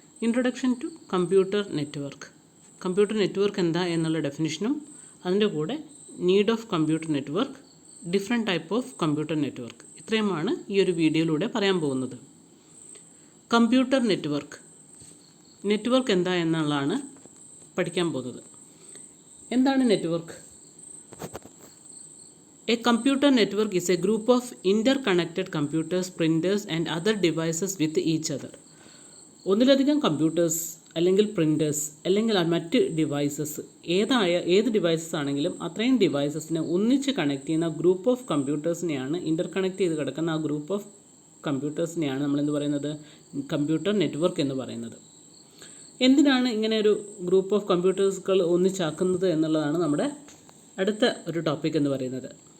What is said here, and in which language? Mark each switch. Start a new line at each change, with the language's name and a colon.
English: Introduction to computer network.
Malayalam: Computer network എന്താ എന്നുള്ള ഡെഫിനിഷനും അതിൻ്റെ കൂടെ need of computer network, different type of computer network, ഇത്രയുമാണ് ഈ ഒരു വീഡിയോയിലൂടെ പറയാൻ പോകുന്നത്. കമ്പ്യൂട്ടർ നെറ്റ്വർക്ക് എന്താ എന്നുള്ളതാണ് പഠിക്കാൻ പോകുന്നത്. എന്താണ് network?
English: A computer network is a group of interconnected computers, printers and other devices with each other.
Malayalam: ഒന്നിലധികം കമ്പ്യൂട്ടേഴ്സ് അല്ലെങ്കിൽ പ്രിൻറ്റേഴ്സ് അല്ലെങ്കിൽ മറ്റ് ഡിവൈസസ് ഏത് ഡിവൈസസ് ആണെങ്കിലും അത്രയും ഡിവൈസസിനെ ഒന്നിച്ച് കണക്ട് ചെയ്യുന്ന ഗ്രൂപ്പ് ഓഫ് കമ്പ്യൂട്ടേഴ്സിനെയാണ്, ഇൻ്റർകണക്ട് ചെയ്ത് കിടക്കുന്ന ആ ഗ്രൂപ്പ് ഓഫ് കമ്പ്യൂട്ടേഴ്സിനെയാണ് നമ്മളെന്ത് പറയുന്നത്? കമ്പ്യൂട്ടർ നെറ്റ്വർക്ക് എന്ന് പറയുന്നത്. എന്തിനാണ് ഇങ്ങനെ ഒരു ഗ്രൂപ്പ് ഓഫ് കമ്പ്യൂട്ടേഴ്സുകൾ ഒന്നിച്ചാക്കുന്നത് എന്നുള്ളതാണ് നമ്മുടെ അടുത്ത ഒരു ടോപ്പിക് എന്ന് പറയുന്നത്.